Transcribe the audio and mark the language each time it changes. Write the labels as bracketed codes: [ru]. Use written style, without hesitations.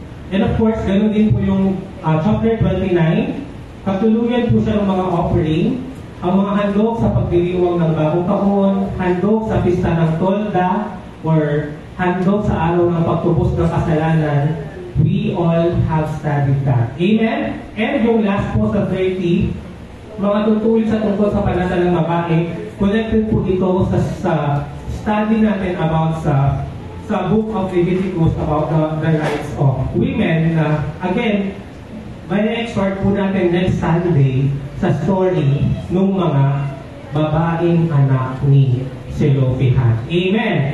[tl] And of course, ganun din po yung chapter 29, katuluyan po siya ng mga offering, ang mga handog sa pagdiriwang ng bagong taon, handog sa pista ng tolda, or handog sa araw ng pagtubos ng kasalanan. [en] We all have studied that. Amen? [tl] And yung last po sa 30, mga tutuloy sa tungkol sa panata ng babae, connected po ito sa study natin about sa Book of Leviticus about the rights of women. Again, may export po natin next Sunday sa story ng mga babaeng anak ni Selofehad. Amen.